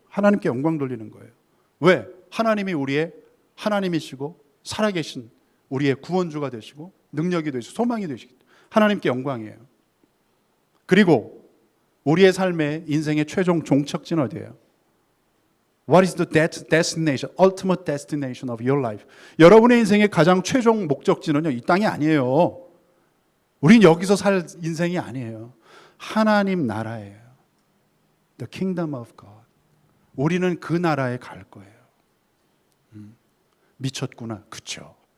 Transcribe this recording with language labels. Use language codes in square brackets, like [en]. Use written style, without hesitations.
[ko] 하나님께 영광 돌리는 거예요. 왜? 하나님이 우리의 하나님이시고 살아계신 우리의 구원주가 되시고 능력이 되시고 소망이 되시기 때문에 하나님께 영광이에요. 그리고 우리의 삶의 인생의 최종 종착지는 어디예요? [en] What is the destination, ultimate destination of your life? [ko] 여러분의 인생의 가장 최종 목적지는요, 이 땅이 아니에요. 우린 여기서 살 인생이 아니에요. 하나님 나라예요. [en] The kingdom of God. [ko] 우리는 그 나라에 갈 거예요. 미쳤구나. 그렇죠.